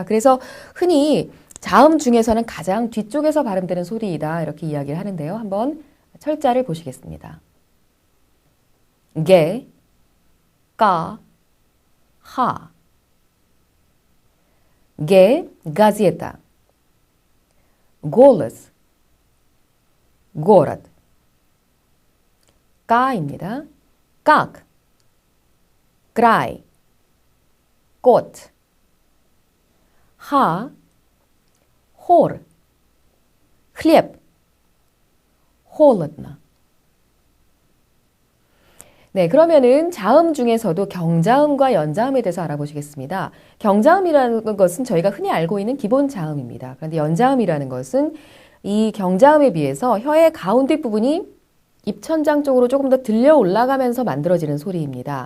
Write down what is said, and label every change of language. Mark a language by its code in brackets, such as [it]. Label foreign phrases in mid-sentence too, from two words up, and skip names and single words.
[ko] 그래서 흔히 자음 중에서는 가장 뒤쪽에서 발음되는 소리이다 이렇게 이야기를 하는데요. 한번 철자를 보시겠습니다. 게, 까, 하. 게, [ru] газета. голос, город. [ko] 까입니다. [ru] как, край, кот. 하, хор, хлеб, холодно. [ko] 네, 그러면은 자음 중에서도 경자음과 연자음에 대해서 알아보시겠습니다. 경자음이라는 것은 저희가 흔히 알고 있는 기본 자음입니다. 그런데 연자음이라는 것은 이 경자음에 비해서 혀의 가운데 부분이 입천장 쪽으로 조금 더 들려 올라가면서 만들어지는 소리입니다.